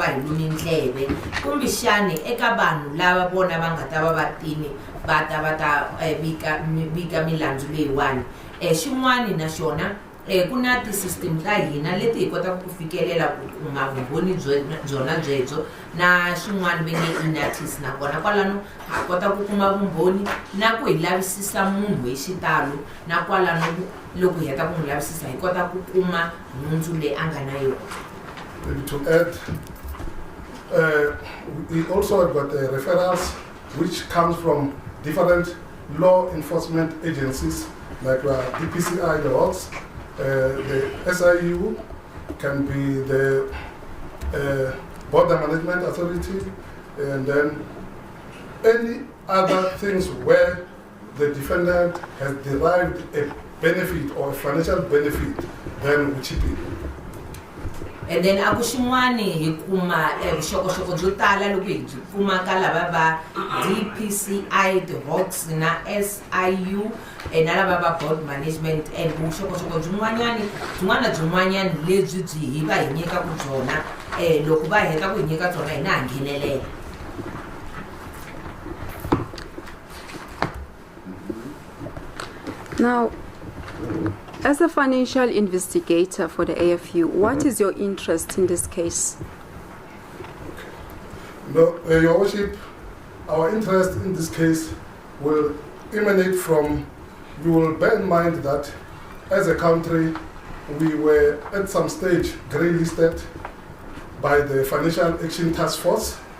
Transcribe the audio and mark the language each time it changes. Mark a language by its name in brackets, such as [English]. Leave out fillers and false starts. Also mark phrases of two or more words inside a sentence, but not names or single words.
[Tsonga] ta va hi lumi ndleve kumbexani eka vanhu lava vona va nga ta va va tini bata bika milandzu leyiwani xin'wani na xona ku na ti-system ta hina leti hi kotaka ku fikelela ku kuma vumbhoni byona byebyo na xin'wana ve nge inatis nakona kwalano ha kota ku kuma vumbhoni na ku hi lavisisa munhu hi xitalo na kwalano loko hi heta ku n'wi lavisisa hi kota ku kuma nhundzu leyi a nga na yona. [English] To add, we also got referrals which comes from different law enforcement agencies like DPCI, the Hawks, the SIU, can be the Border Management Authority, and then any other things where the defendant has derived a benefit or a financial benefit, then we chip in. [Tsonga] And then aku xin'wani hi kuma vuxokoxoko byo tala loko hi byi kuma ka lava va DPCI, the Hawks na SIU na lava va [English] board management, [Tsonga] and vuxokoxoko byin'wana lebyi byi hi va hi nyikaku byona loko va heta ku hi nyika byona hina ha nghenelela. [English] Now, as a financial investigator for the AFU, what is your interest in this case? No, Your Worship, our interest in this case will emanate from, you will bear in mind that as a country, we were at some stage grey listed by the Financial Action Task Force.